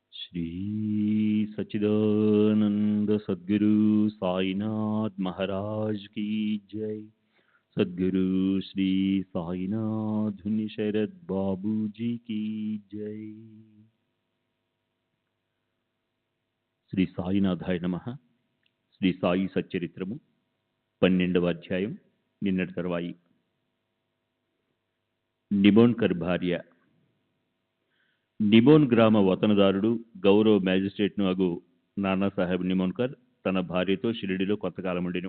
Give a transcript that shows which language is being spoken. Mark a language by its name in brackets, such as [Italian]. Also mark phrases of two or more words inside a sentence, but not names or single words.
[Hindi] श्री सच्चिदानंद सद्गुरु साईनाथ महाराज की जय। सद्गुरु श्री साईनाथ धुनि शरद बाबू जी की जय। [Sanskrit] శ్రీ సాయినాథాయ నమః. [Telugu] శ్రీ సాయి సచ్చరిత్రము 12వ అధ్యాయం. నిన్నటి తర్వాయి. నిమోన్కర్ భార్య. నిమోన్ గ్రామ వతనదారుడు గౌరవ మ్యాజిస్ట్రేట్ను అగు నానాసాహెబ్ నిమోన్కర్ తన భార్యతో షిరిడిలో కొంతకాలం ఉండెను.